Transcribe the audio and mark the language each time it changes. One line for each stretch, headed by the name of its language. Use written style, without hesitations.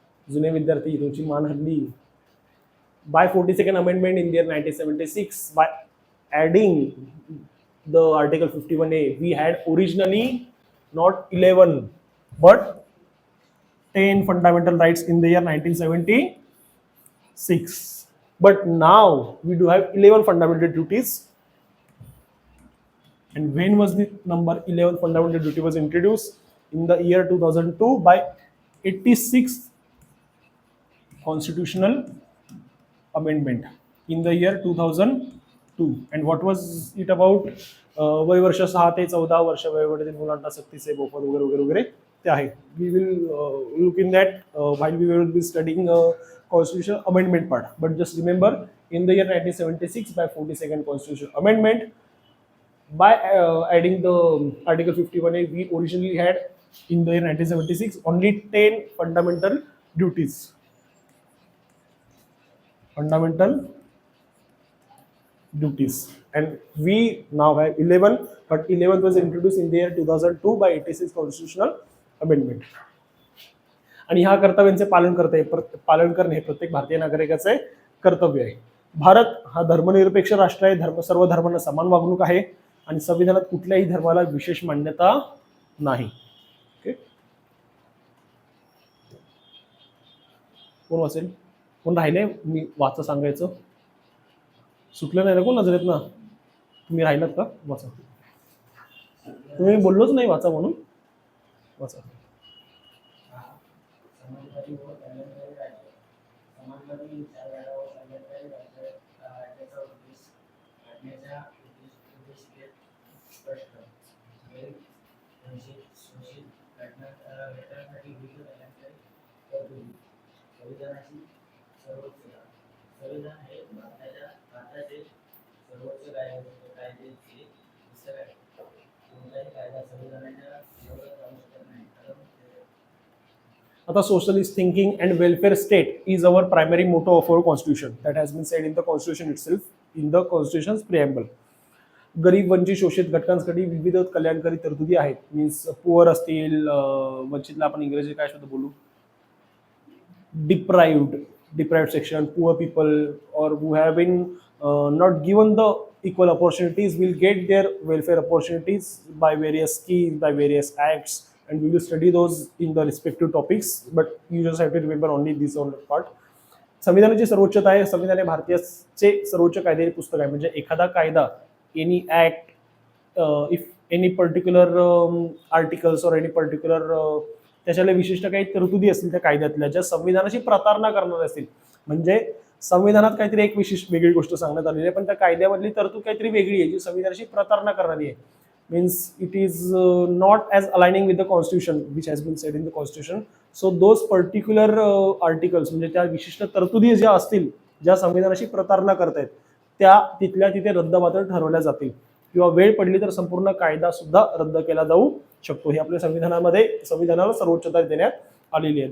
Marathi: जुने विद्यार्थी तुमची मान हल्ली.
English: By 42nd Amendment in the year 1976, by adding the Article 51A, we had originally not 11 but 10 fundamental rights in the year 1976. But now we do have 11 fundamental duties. And when was the number 11 fundamental duty was introduced? In the year 2002 by 86th Constitutional Amendment in the year 2002. And what was it about?
Marathi: वय वर्ष 6 ते 14 वर्ष वयोगटातील मुलांना सक्तीचे मोफत वगैरे वगैरे वगैरे ते आहे.
English: We will look in that while we will be studying constitutional amendment part. But just remember in the year 1976 by 42nd Constitutional Amendment. By adding the Article 51A, we originally had in the year 1976 only 10 fundamental duties. Fundamental duties, and we now have 11, but 11th was introduced in the year 2002 by 86 Constitutional Amendment.
Marathi: आणि ह्या कर्तव्यांचे पालन करणे हे प्रत्येक भारतीय नागरिकाचे कर्तव्य आहे. भारत हा धर्मनिरपेक्ष राष्ट्र आहे. सर्व धर्मांना समान वागणूक आहे आणि संविधानात कुठल्याही धर्माला विशेष मान्यता नाही. ओके, कोण वाचेल? कोण राहिले? मी वाचा सांगायचं सुटलं नाही ना कोण नजरेत ना? तुम्ही राहिलात का? वाचा. तुम्ही बोललोच नाही वाचा म्हणून. वाचा. समाजवादी व कल्याणकारी राज्य. समाजवादी विचारधारा व कल्याणकारी राज्याचा उद्देश घटनेच्या उद्देशिकेत स्पष्ट. गरीब, वंचित, शोषित घटकांसाठी विविध कल्याणकारी तरतुदी. संविधानाची सर्वोच्चता. संविधान हे भारताचे सर्वोच्च कायद्याचे पुस्तक आहे. कोणताही कायदा संविधानाच्या विरोधात जाऊ शकत नाही, कारण
English: आता socialist thinking and welfare state is our primary motto of our constitution. That has been said in the constitution itself, in the constitution's preamble.
Marathi: गरीब, वंचित, शोषित घटकांसाठी विविध कल्याणकारी तरतुदी आहेत.
English: means poor
Marathi: असतील, वंचितला आपण इंग्रजी काय शब्द बोलू?
English: deprived section, poor people, or who have been not given the equal opportunities will get their welfare opportunities by various schemes, by various acts, and we will study those in the respective topics, but you just have to remember only this one part.
Marathi: संविधानाची सर्वोच्चता आहे. संविधान हे भारतीयचे सर्वोच्च कायद्याचे पुस्तक आहे. म्हणजे एखादा कायदा,
English: any act, if any particular
Marathi: articles और एनी पर्टिक्युलर त्याच्याला विशिष्ट काही तरतुदी असतील त्या कायद्यातल्या ज्या संविधानाची प्रतारणा करणार असतील. म्हणजे संविधानात काहीतरी एक विशिष्ट वेगळी गोष्ट सांगण्यात आलेली आहे, पण त्या कायद्यामधली तरतूद काहीतरी वेगळी आहे जी संविधानाची प्रतारणा करणारी आहे.
English: Means it is not as aligning with the constitution which has been said in the constitution. So those particular articles
Marathi: म्हणजे त्या विशिष्ट तरतुदी ज्या असतील ज्या संविधानाची प्रतारणा करतायत त्या तिथल्या तिथे रद्दबातल ठरवल्या जातील किंवा वेळ पडली तर संपूर्ण कायदा सुद्धा रद्द केला जाऊ शकतो. हे आपल्या संविधानाला सर्वोच्चता देण्यात आलेली आहे.